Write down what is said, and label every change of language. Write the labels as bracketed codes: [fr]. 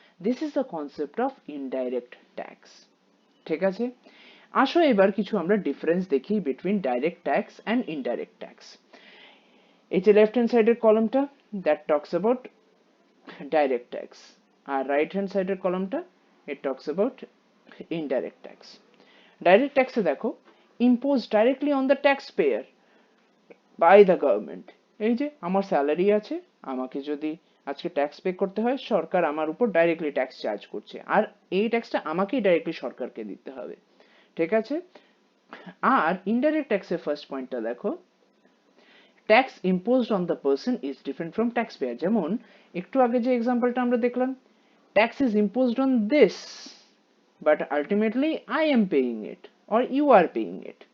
[en] This is the concept of indirect tax. [bn] ঠিক আছে? আসো এবার কিছু আমরা ডিফারেন্স দেখি [en] Between direct tax and indirect tax. [bn] এই যে লেফট হ্যান্ড সাইডের কলমটা, [en] that talks about direct tax, [bn] আর right hand সাইডের কলমটা, [en] It talks about indirect tax. [bn] Direct ট্যাক্সে দেখো, [en] imposed directly on the taxpayer by the government. [bn] এই যে আমার স্যালারি আছে, আমাকে যদি আজকে ট্যাক্স পে করতে হয়, সরকার আমার উপর ডাইরেক্টলি ট্যাক্স চার্জ করছে, আর এই ট্যাক্সটা আমাকেই ডাইরেক্টলি সরকারকে দিতে হবে. ঠিক আছে? আর ইনডাইরেক্ট ট্যাক্সের ফার্স্ট পয়েন্টটা দেখো, [en] Tax imposed on the person is different from tax payer. [bn] যেমন একটু আগে যে এক্সাম্পলটা আমরা দেখলাম, [en] Tax is imposed on this but ultimately I am paying it or you are paying it.